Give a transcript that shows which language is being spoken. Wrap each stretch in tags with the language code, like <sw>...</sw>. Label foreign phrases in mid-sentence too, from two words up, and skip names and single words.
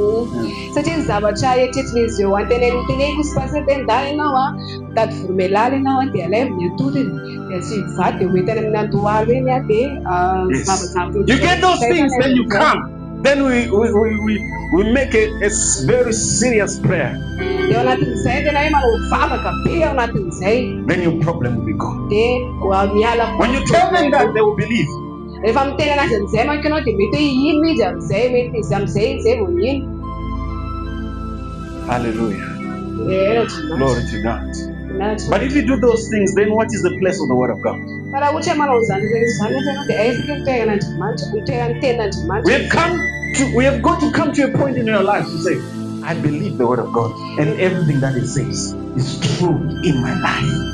<en>You get those things, then you come. Then we make a very serious prayer. Then your problem will be gone. When you tell them that, they will believe.</en> <mg>Rehefa miteny anazy amin'izay manko ianao dia mety hoe ino izy amin'izay, mety izy amin'izay izay vao ino.</mg> <en>Hallelujah. Glory to God. But if you do those things, then what is the place of the word of God? We have got to come to a point in your life to say, I believe the word of God, and everything that it says is true in my life.</en>